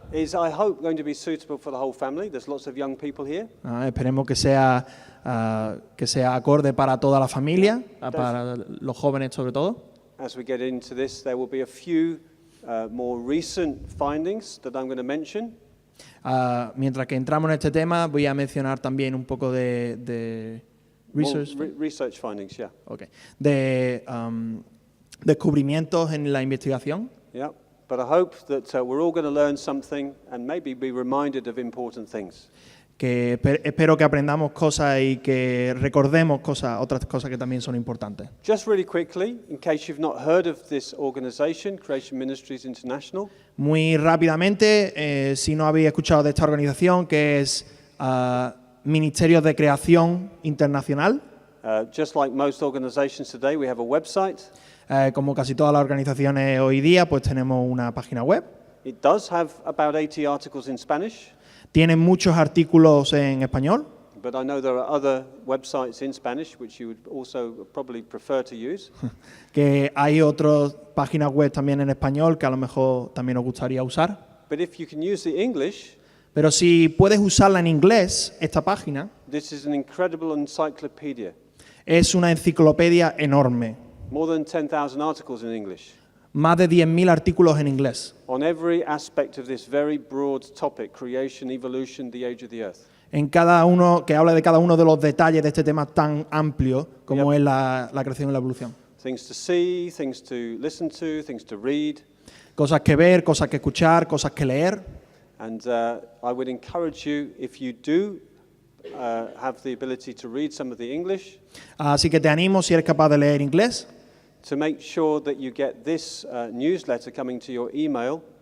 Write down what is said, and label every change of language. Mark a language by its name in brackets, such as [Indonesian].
[English] is, I hope, going to be suitable for the whole family. There's lots of young people here. [Spanish] Esperemos que sea acorde para toda la familia, para los jóvenes sobre todo. [English] As we get into this, there will be a few more recent findings that I'm going to mention. [Spanish] Mientras que entramos en este tema, voy a mencionar también un poco de [English] research findings, yeah. Okay. [Spanish] De descubrimientos en la investigación. [English] Yeah, but I hope that we're all going to learn something and maybe be reminded of important things. [Spanish] Que espero que aprendamos cosas y que recordemos otras cosas que también son importantes. [English] Just really quickly, in case you've not heard of this organization, Creation Ministries International. [Spanish] Muy rápidamente, si no habéis escuchado de esta organización, que es Ministerios de Creación Internacional. [English] Just like most organizations today, we have a website. [Spanish] Como casi todas las organizaciones hoy día, pues tenemos una página web. [English] It does have about 80 articles in Spanish. [Spanish] Tiene muchos artículos en español. [English] But I know there are other websites in Spanish which you would also probably prefer to use. [Spanish] Que hay otras páginas web también en español que a lo mejor también os gustaría usar. [English] But if you can use the English, [Spanish] pero si puedes usarla en inglés, esta página, [English] this is an incredible encyclopedia. [Spanish] Es una enciclopedia enorme. [English] More than 10,000 articles in English. [Spanish] Más de 10.000 artículos en inglés. [English] On every aspect of this very broad topic, creation, evolution, the age of the earth. [Spanish] En cada uno, que habla de cada uno de los detalles de este tema tan amplio como es la creación y la evolución. [English] Things to see, things to listen to, things to read. [Spanish] Cosas que ver, cosas que escuchar, cosas que leer. [English] And I would encourage you, if you do have the ability to read some of the English. [Spanish] Así que te animo, si eres capaz de leer inglés, [English] to make sure that you get this newsletter coming to your email.